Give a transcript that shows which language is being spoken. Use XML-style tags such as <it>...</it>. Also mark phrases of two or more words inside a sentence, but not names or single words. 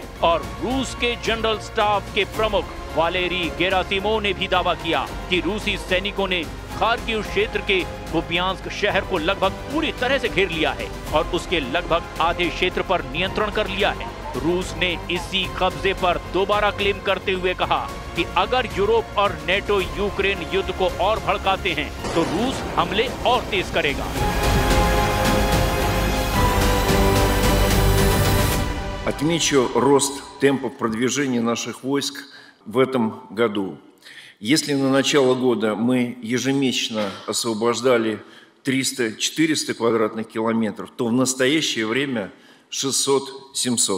<hi>और रूस के जनरल स्टाफ के प्रमुख वालेरी गेरासिमोव ने भी दावा किया कि रूसी सैनिकों ने खार्किव क्षेत्र के कुपियांस्क शहर को लगभग पूरी तरह से घेर लिया है और उसके लगभग आधे क्षेत्र पर नियंत्रण कर लिया है। रूस ने इसी कब्जे पर दोबारा क्लेम करते हुए कहा कि अगर यूरोप और नेटो यूक्रेन युद्ध को और भड़काते हैं तो रूस हमले और तेज करेगा।</hi> <ru>Отмечу рост темпов продвижения наших войск в этом году. Если на начало года мы ежемесячно освобождали 300-400 квадратных километров, то в настоящее время 600-700.</ru>